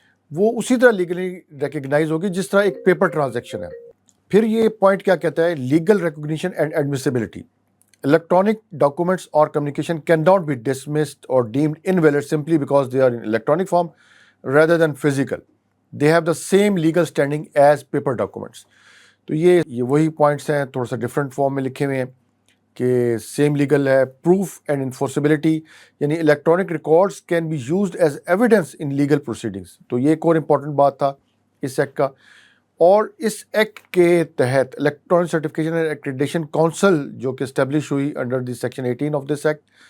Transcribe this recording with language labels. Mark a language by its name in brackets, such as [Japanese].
[Urdu] وہ اسی طرح لیگلی ریکگنائز ہوگی جس طرح ایک پیپر ٹرانزیکشن ہے۔ پھر یہ پوائنٹ کیا کہتا ہے، [English] Legal recognition and admissibility. Electronic documents or communication cannot be dismissed or deemed invalid simply because they are in electronic form rather than physical. They have the same legal standing as paper documents. [Urdu] تو یہ وہی points ہیں، تھوڑا سا different form میں لکھے ہوئے ہیں کہ سیم لیگل ہے۔ پروف اینڈ انفورسبلٹی، یعنی [English] Electronic records can be used as evidence in legal proceedings. [Urdu] تو یہ ایک اور امپورٹنٹ بات تھا اس ایکٹ کا۔ اور اس ایکٹ کے تحت electronic certification and accreditation council جو کہ اسٹیبلش ہوئی under the section 18 of this act,